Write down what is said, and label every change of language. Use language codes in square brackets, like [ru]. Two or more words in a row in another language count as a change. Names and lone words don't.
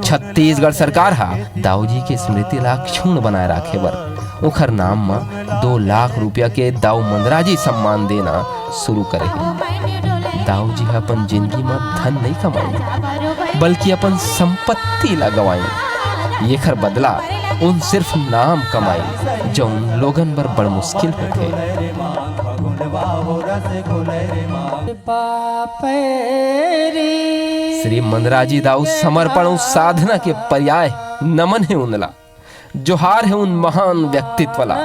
[hne] छत्तीसगढ़ सरकार हा दाऊ जी के स्मृति ला क्षुण्ण बनाए रखे बर उखर नाम में 2 लाख रुपया के दाऊ मंदराजी सम्मान देना शुरू करे। दाऊ जी अपन जिंदगी में धन नहीं कमाई बल्कि अपन संपत्ति ला गवाई। ये खर बदला उन सिर्फ नाम कमाई जो उन लोगन बर बड़ मुश्किल होते। श्री मंदराजी दाऊ समर्पण और साधना के पर्याय नमन है उनला, जोहार है उन महान व्यक्तित्व ला।